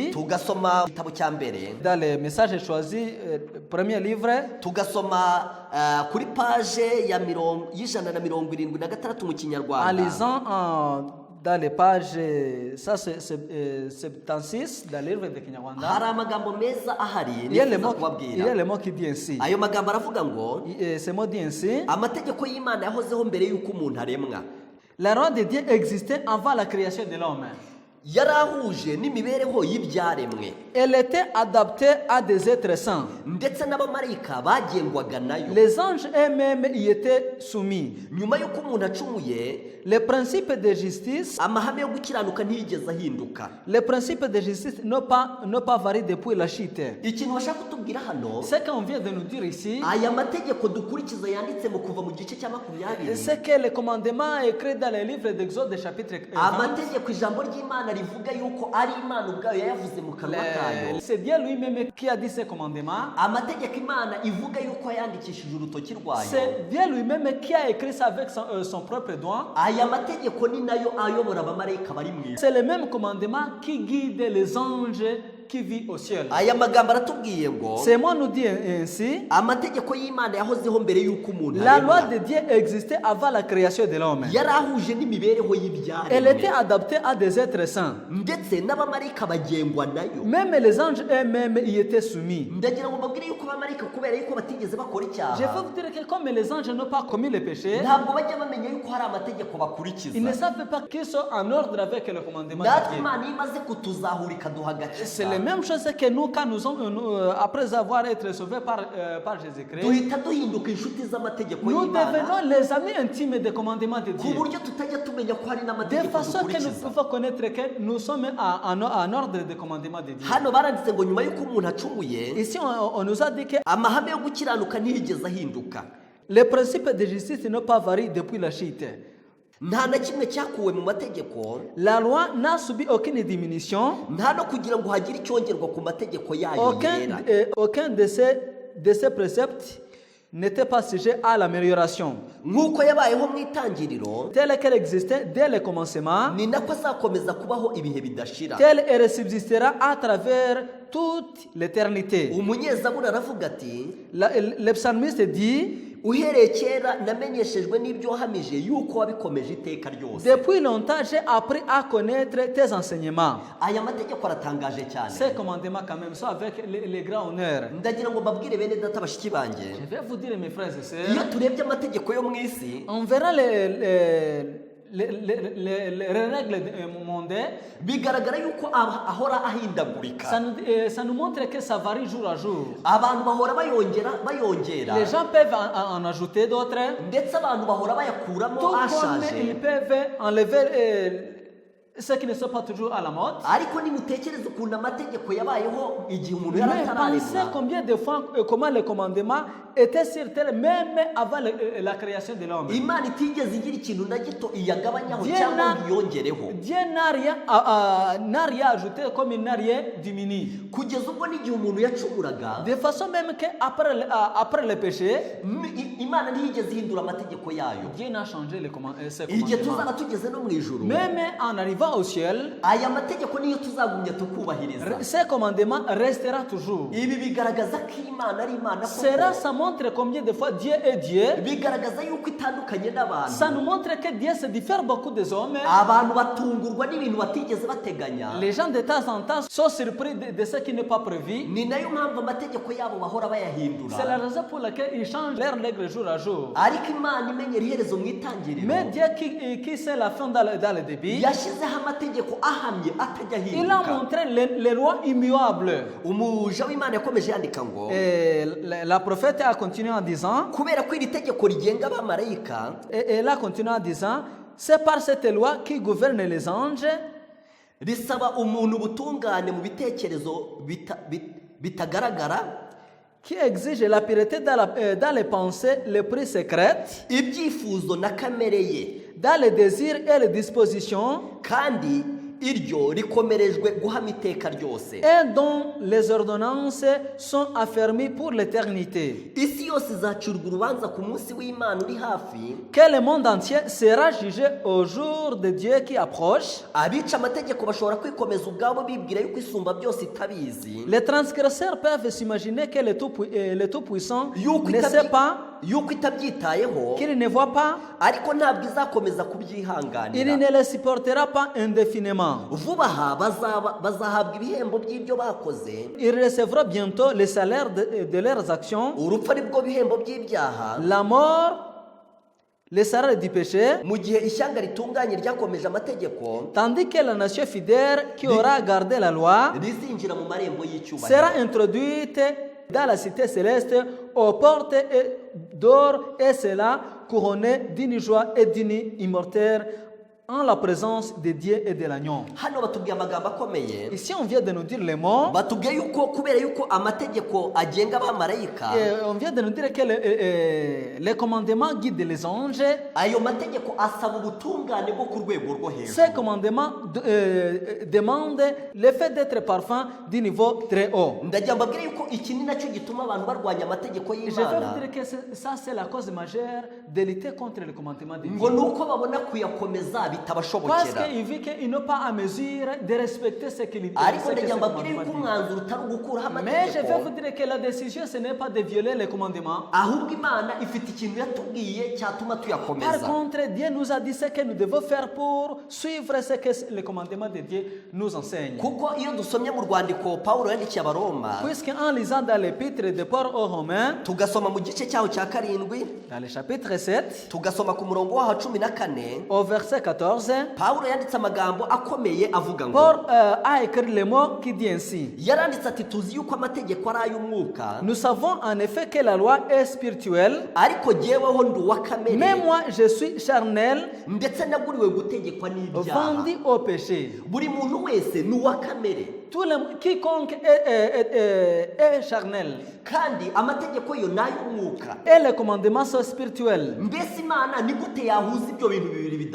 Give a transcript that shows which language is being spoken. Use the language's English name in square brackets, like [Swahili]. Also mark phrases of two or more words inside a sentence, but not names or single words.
[Kinyarwanda] tugasoma igitabo cya mbere, [French] dans les messages choisis, premier livre, [Kinyarwanda] tugasoma kuri paje y'ijana na 76 mu [French] En [Kinyarwanda] Kinyarwanda. [French] lisant dans les pages, ça c'est 76 dans le livre de Kinyarwanda. [Kinyarwanda] Hari amagambo meza ahari [French] Il y a [Kinyarwanda] nifuza [French] le [Kinyarwanda] kubabwira. [French] mot qui dit ainsi. [Kinyarwanda] Ayo magambo aravuga ngo [French] Ce mot dit ainsi. [Kinyarwanda] amategeko y'Imana yahozeho mbere y'uko umuntu aremwa. [French] La loi de Dieu existait avant la création de l'homme. [Kinyarwanda] Yarahuje n'imibereho y'ibyaremwe. [French] Elle était adaptée à des êtres saints. [Kinyarwanda] Ndetse n'abamarayika bagengwaga nayo. [French] Les anges eux-mêmes y étaient soumis. [Kinyarwanda] Nyuma y'uko umuntu acumuye, [French] Les principes de justice, [Kinyarwanda] amahame yo gukiranuka ntiyigeze ahinduka. [French] les principes de justice n'ont pas varié depuis la chute. [Kinyarwanda] Ikintu bashaka kutubwira hano, [French] Ce qu'on vient de nous dire ici, [Kinyarwanda] aya mategeko dukurikiza yanditse mu kuva mu gice cya 20, [French] c'est que le commandement est écrit dans le livre d'Exode chapitre 20. [Kinyarwanda] amategeko ijambo ry'Imana rivuga yuko ari Imana ubwayo yayavuze mu kanwa kayo. [French] C'est Dieu lui-même qui a dit ce commandement. [Kinyarwanda] Amategeko Imana ivuga yuko yandikishije urutoki rwayo. [French] C'est Dieu lui-même qui a écrit ça avec son propre doigt. [Kinyarwanda] Aya mategeko ni nayo ayobora abamarayika bari mu isi. [French] C'est le même commandement qui guide les anges qui vivent au ciel. [Kinyarwanda] Aya magambo aratubwiye ngo [French] Ce mot nous dit ainsi. [Kinyarwanda] amategeko y'Imana yahozeho mbere y'uko umuntu [French] La loi [Kinyarwanda] aremwa. [French] de Dieu existait avant la création de l'homme. [Kinyarwanda] Yarahuje n'imibereho [French] Elle [Kinyarwanda] y'ibyaremwe. [French] était adaptée à des êtres saints. [Kinyarwanda] Ndetse n'abamarayika bagengwa nayo. [French] Même les anges eux-mêmes y étaient soumis. [Kinyarwanda] Ndagira ngo mbabwire yuko abamarayika kubera yuko batigeze bakora [French] Je [Kinyarwanda] icyaha, [French] veux vous dire que comme les anges n'ont pas commis le péché, [Kinyarwanda] ntabwo bajya bamenya yuko hari amategeko bakurikiza. [French] ils ne savent pas qu'ils sont en ordre avec le commandement de [Kinyarwanda] Natwe [French] Dieu. [Kinyarwanda] Imana iyo imaze kutuzahura ikaduha [French] C'est [Kinyarwanda] agakiza, [French] la même chose que nous, quand après avoir été sauvés par Jésus-Christ, [Kinyarwanda] duhita duhinduka inshuti z'amategeko [French] nous [Kinyarwanda] y'Imana, [French] devenons les amis intimes des commandements de [Kinyarwanda] ku [French] Dieu. [Kinyarwanda] buryo tutajya tumenya ko hari [French] De [Kinyarwanda] n'amategeko [French] façon que nous [Kinyarwanda] dukurikiza. [French] pouvons connaître que nous sommes en ordre des commandements de Dieu. [Kinyarwanda] Hano baranditse ngo nyuma y'uko umuntu acumuye, [French] Ici, on nous a dit que [Kinyarwanda] amahame yo gukiranuka ntiyigeze ahinduka. [French] les principes de justice n'ont pas varié depuis la chute. [Kinyarwanda] Nta na kimwe cyakuwe mu mategeko, [French] La loi n'a subi aucune diminution. [Kinyarwanda] nta no kugira ngo hagire icyongerwa ku mategeko yayo yera. [French] Aucun de ces préceptes n'était pas sujet à l'amélioration. [Kinyarwanda] Nk'uko yabayeho mu itangiriro, [French] Telle qu'elle existait dès le commencement, [Kinyarwanda] ni nako azakomeza kubaho ibihe bidashira. [French] telle elle subsistera à travers toute l'éternité. [Kinyarwanda] Umunyezaburi aravuga ati, [French] Le psalmiste dit, [Kinyarwanda] uhereye kera namenyeshejwe n'ibyo wahamije yuko wabikomeje iteka ryose. [French] depuis longtemps j'ai appris à connaître tes enseignements. [Kinyarwanda] Aya mategeko aratangaje cyane. [French] Ces commandements quand même sont avec les grands honneurs. [Kinyarwanda] Ndagira ngo mbabwire bene data bashiki banjye, [French] Je vais vous dire mes frères et sœurs, [Kinyarwanda] iyo turebye amategeko yo mu isi, [French] on verra les règles mondaines. [Kinyarwanda] bigaragara yuko ahora ahindagurika. [French] Ça nous montre que ça varie jour à jour. [Kinyarwanda] Abantu bahora bayongera, [French] Les gens peuvent en ajouter d'autres. [Kinyarwanda] ndetse abantu bahora bayakuramo [French] Tout comme [Kinyarwanda] ashaje. [French] ils peuvent enlever ceux qui ne sont pas toujours à la mode. [Kinyarwanda] Ariko nimutekereze ukuntu amategeko yabayeho igihe umuntu yari [French] Mais pensez [Kinyarwanda] atararemwa. [French] combien de fois, comment les commandements étaient sur terre même avant la création de l'homme. [Kinyarwanda] Imana itigeze igira ikintu na gito iyagabanyaho [French] Dieu [Kinyarwanda] cyangwa [French] n'a- [Kinyarwanda] ngo iyongereho, [French] Dieu n'a rien ajouté comme il n'a rien diminué. [Kinyarwanda] kugeza ubwo n'igihe umuntu yacumuraga, [French] De façon même qu'après le péché, [Kinyarwanda] Imana ntiyigeze ihindura amategeko yayo. [French] Dieu n'a changé ses [Kinyarwanda] Igihe [French] commandements. [Kinyarwanda] tuzaba tugeze no mu ijuru, [French] Même en arrivant au ciel, [Kinyarwanda] aya mategeko niyo tuzagumya tukubahiriza. [French] ces commandements resteront toujours. [Kinyarwanda] Ibi bigaragaza ko Imana ari Imana [French] Cela, [Kinyarwanda] koko. [French] ça montre combien de fois Dieu est Dieu. [Kinyarwanda] Bigaragaza yuko itandukanye n'abantu. [French] Ça nous montre que Dieu se diffère beaucoup des hommes. [Kinyarwanda] Abantu batungurwa n'ibintu batigeze bateganya. [French] Les gens de temps en temps sont surpris de ce qui n'est pas prévu. [Kinyarwanda] Ni nayo mpamvu amategeko yabo bahora [French] C'est [Kinyarwanda] bayahindura. [French] la raison pour laquelle ils changent leurs règles jour à jour. [Kinyarwanda] Ariko Imana imenyera iherezo mu itangiriro, [French] Mais Dieu qui sait la fin dans le début, [Kinyarwanda] yashyizeho amategeko ahamye atajya [French] il a [Kinyarwanda] ahinduka. [French] montré les lois immuables. [Kinyarwanda] Umuja w'Imana yakomeje yandika ngo, [French] Et la prophète a continué en disant, [Kinyarwanda] kubera ko iri tegeko rigenga abamarayika, [French] et elle a continué en disant, c'est par cette loi qui gouverne les anges, [Kinyarwanda] risaba umuntu ubutungane mu bitekerezo bitagaragara, [French] qui exige la pureté dans les pensées les plus secrètes, [Kinyarwanda] ibyifuzo na kamere ye, [French] dans les désirs et les dispositions, [Kinyarwanda] kandi iryo rikomerejwe guhama iteka ryose [French] et dont les ordonnances sont affermies pour l'éternité. [Kinyarwanda] isi yose izacirwa urubanza ku munsi w'Imana uri hafi [French] Que le monde entier sera jugé au jour de Dieu qui approche. [Kinyarwanda] abica amategeko bashobora kwikomeza ubwabo bibwira yuko isumba byose itabizi [French] Les transgresseurs peuvent s'imaginer que le Tout-Puissant [Kinyarwanda] yuko [French] ne sait pas, [Kinyarwanda] yuko itabyitayeho [French] qu'il ne voit pas, [Kinyarwanda] ariko ntabwo izakomeza [French] il [Kinyarwanda] kubyihanganira [French] ne le supportera pas indéfiniment. [Kinyarwanda] vuba aha bazahabwa ibihembo by'ibyo bakoze [French] Il recevra bientôt le salaire de leurs actions, [Kinyarwanda] urupfu ari bwo bihembo by'ibyaha [French] la mort, le salaire du péché, [Kinyarwanda] mu gihe ishyanga ritunganye ryakomeje amategeko [French] tandis que la nation fidèle qui aura gardé la loi [Kinyarwanda] rizinjira mu marembo y'icyubahiro [French] sera introduite dans la cité céleste aux portes d'or et sera couronnée d'une joie et d'une immortelle en la présence de Dieu et de l'agneau. [Kinyarwanda] hano batubwiye amagambo akomeye [French] Ici, on vient de nous dire les mots. [Kinyarwanda] batubwiye yuko kubera yuko amategeko agenga abamarayika [French] Et on vient de nous dire que les commandements guident les anges. [Kinyarwanda] ayo mategeko asaba ubutungane bwo ku rwego rwo hejuru [French] Ces commandements demandent le fait d'être parfum du niveau très haut. [Kinyarwanda] ndagira mbabwire yuko iki ni nacyo gituma abantu barwanya amategeko [French] Je vais [Kinyarwanda] y'Imana [French] vous dire que ça, c'est la cause majeure de lutter contre le commandement de [Kinyarwanda] ngo [French] Dieu. [Kinyarwanda] ni uko babona kuyakomeza [French] Parce [Kinyarwanda] bitabashobokera [French] qu'il vit qu'ils n'ont pas à mesure de respecter ce qu'il dit. [Kinyarwanda] ariko ndagira mbabwire yuko umwanzuro utari ugukuraho [French] Mais je vais vous [Kinyarwanda] amategeko [French] dire que la décision, ce n'est pas de violer les commandements. [Kinyarwanda] ahubwo Imana ifite ikintu yatubwiye cyatuma [French] Par [Kinyarwanda] tuyakomeza [French] contre, Dieu nous a dit ce que nous devons faire pour suivre ce que les commandements de Dieu nous enseignent. [Kinyarwanda] kuko iyo dusomye mu rwandiko Pawulo yandikiye abaroma [French] Puisqu'en lisant dans l'épître de Paul aux Romains, [Kinyarwanda] tugasoma mu gice cyaho cya karindwi [French] dans le chapitre 7, [Kinyarwanda] tugasoma ku murongo waho 14 [French] au verset 14, [Kinyarwanda] Pawulo yanditse amagambo akomeye avuga ngo [French] Paul a écrit le mot qui dit ainsi. [Kinyarwanda] yaranditse ati tuzi yuko amategeko ari ay'umwuka [French] Nous savons en effet que la loi est spirituelle, [Kinyarwanda] ariko jyeweho ndi uwa kamere [French] mais moi je suis charnel, [Kinyarwanda] ndetse naguriwe gutegekwa n'ibyaha [French] vendu au péché. [Kinyarwanda] buri muntu wese ni uwa kamere [French] Quiconque est charnel [Kinyarwanda] kandi amategeko yo ni ay'umwuka [French] et les commandements sont spirituels. [Kinyarwanda] mbese Imana ni gute yahuza ibyo bintu bibiri